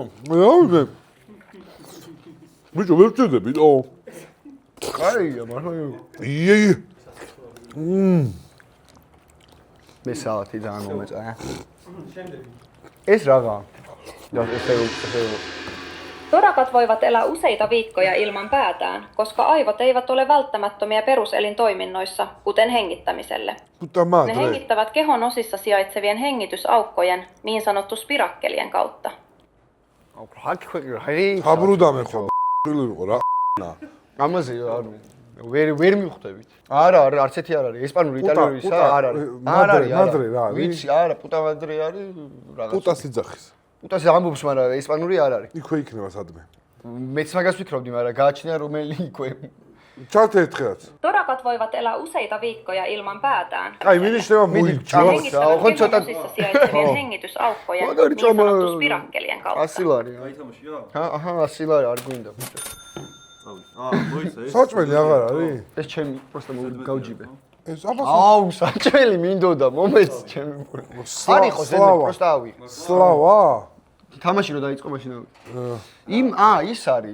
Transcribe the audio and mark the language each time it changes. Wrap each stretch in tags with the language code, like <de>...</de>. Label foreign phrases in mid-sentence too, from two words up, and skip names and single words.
<ka>მე ბიჭო ვერ ვჭედები და კაია, მაგრამ იე მე სალათი ძალიან მომეწონა. ეს რაღაცა. და ესე</ka> <fi>Torakat voivat elää useita viikkoja ilman päätään, koska aivot eivät ole välttämättömiä peruselintoiminnoissa, kuten hengittämiselle. Ne hengittävät kehon osissa sijaitsevien hengitysaukkojen, niin sanottu spirakkelien kautta.</fi> <ka>აბრუდამე ხო იყო რა. ამაზე ანუ ვერ მივხვდებით. არა, არც ერთი არ არის. ესპანური, იტალიურისა არ არის. არ არის. მადრე რა არის? ვიცი, არა,</ka> <es>puta madre</es> <ka>არის რაღაც. პუტას იძახის. პუტას ამბობს, მაგრამ ესპანური არ არის. იქვე იქნება სადმე. მეც მაგას ვფიქრობდი, მაგრამ გააჩნია რომელი იქვე. ჩართე ერთხელაც.</ka> <fi>Torakat voivat elää useita viikkoja ilman päätään.</fi> <ka>აი, მინიშნება მოიჯო.</ka> <fi>Ne hengittävät kehon osissa sijaitsevien hengitysaukkojen, niin sanottu spirakkelien kautta.</fi> <ka>ასილარი. გაითამაშია? აჰა, ასილარი არ გვინდა. მოიცა ეს. საჭმელი აღარ არის? ეს ჩემი პროსტა გავჯიბე. ეს აბა აუ, საჭმელი მინდოდა, მომეც ჩემი. არ იყო ზემე, პროსტა ავი. სლავა? თამაში რო დაიწყო მაშინ. ის არის.</ka>